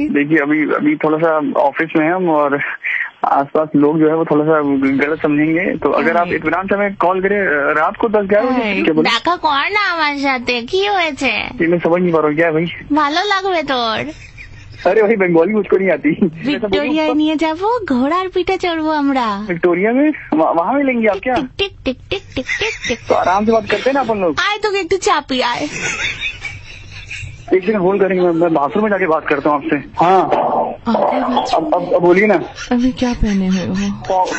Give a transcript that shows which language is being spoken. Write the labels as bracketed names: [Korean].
[Hindi] देखिए अभी थोड़ा सा ऑफिस में है हम, और आसपास लोग जो है वो थोड़ा सा गलत समझेंगे। तो अगर आप इत्मीनान से हमें कॉल करें रात को 10-11 बजे, क्या बोले? [Bangla] দেখা কর না আমার সাথে, কি হয়েছে? [Hindi] ये मैं समझ नहीं पा रहा हूँ क्या है भाई। [Bangla] ভালো লাগবে তোর। [Hindi] अरे भाई बंगाली मुझको नहीं आती। [Bangla] ভিক্টোরিয়ায় নিয়ে যাব, ঘোড়ার পিঠে চড়বো আমরা। [Hindi] विक्टोरिया में वहाँ मिलेंगे आप क्या? Tick tick tick tick tick টিक। तो आराम से बात करते हैं ना अपन लोग। [Bangla] আয় তোকে একটু চাপি আয়। [Hindi] एक सेकंड होल्ड करेंगे, मैं बाथरूम में जाके बात करता हूँ आपसे। हाँ अब बोलिए ना। अभी क्या पहने हुए हो?